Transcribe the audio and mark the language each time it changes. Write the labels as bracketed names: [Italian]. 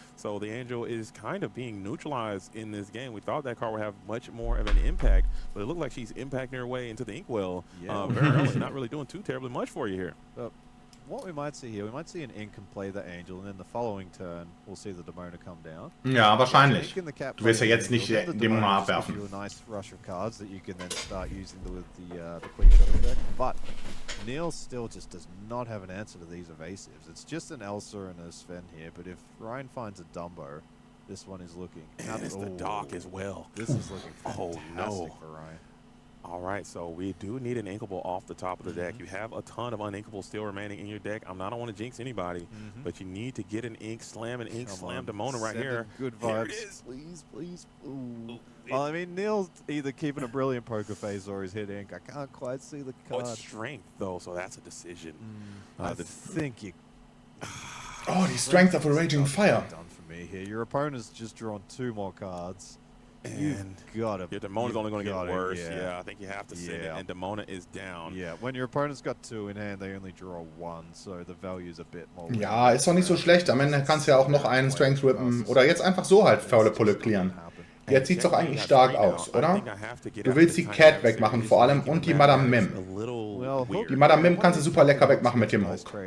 [English] So the Angel is kind of being neutralized in this game. We thought that card would have much more of an impact, but it looked like she's impacting her way into the Inkwell very early. Not really doing too terribly much for you here. What we might see here, we might see an Ink and play the Angel, and then the following turn, we'll see the Demona come down. [German] Ja, wahrscheinlich. Du wirst ja jetzt nicht Demona abwerfen. [English] You a nice rush of cards that you can then start using with the quick shot effect. But Niel still just does not have an answer to these evasives. It's just an Elsa and a Sven here, but if Ryan finds a Dumbo, this one is looking... And it's the Dock as well. This is looking fantastic for Ryan. All right, so we do need an inkable off the top of the deck. You have a ton of uninkables still remaining in your deck. I don't want to jinx anybody, but you need to get an ink slam Demona right here. Good vibes. Here it is. Please, please. Ooh. Well, I mean, Niel's either keeping a brilliant poker face or he's hit ink. I can't quite see the card. Oh, it's strength, though, so that's a decision. I think you... Oh, the strength of a raging fire. Done for me here. Your opponent's just drawn 2 more cards. And your Demona's only going to get worse. Yeah, I think you have to send it. And Demona is down. Yeah, when your opponent's got 2 in hand, they only draw 1, so the value's a bit more. [German] Ja, ist doch nicht so schlecht. Am Ende kannst du ja auch noch einen Strength rippen oder jetzt einfach so halt faule Pulle clearen. Jetzt sieht es doch eigentlich stark aus, oder? Du willst die Cat wegmachen vor allem und die Madame Mim. Die Madame Mim kannst du super lecker wegmachen mit dem Hook.